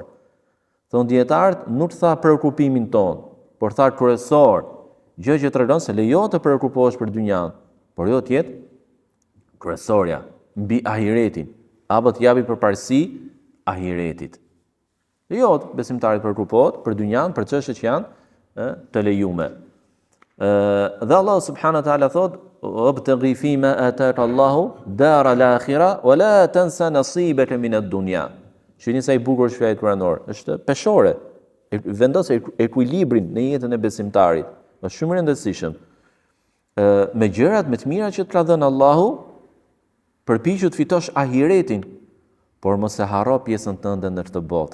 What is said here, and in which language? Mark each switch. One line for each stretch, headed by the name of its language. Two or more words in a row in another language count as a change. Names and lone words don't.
Albanian: Thon dietarët, nuk tha preokupimin ton, por tha kryesor, gjë që tregon se lejohet të preokupohesh për dynjan, por jo të jetë kryesorja mbi ahiretin, apo të japi përparësi ahiretit. Jo, besimtarit përgrupohet për dynjan, për çështje që janë të lejume. Dhe Allah
Arabic: سبحانه وتعالى
Albanian: thot:
Arabic: "وابتغ فيما آتاك الله الدار الآخرة ولا تنس نصيبك من الدنيا."
Albanian: Shihni sa i bukur është fjalë kuranore, është peshore. Vendos ekuilibrin në jetën e besimtarit. Është shumë e rëndësishme. Me gjërat më të mira që të ka dhënë Allahu, përpiqu të fitosh ahiretin, por mos e harro pjesën tënde në këtë botë.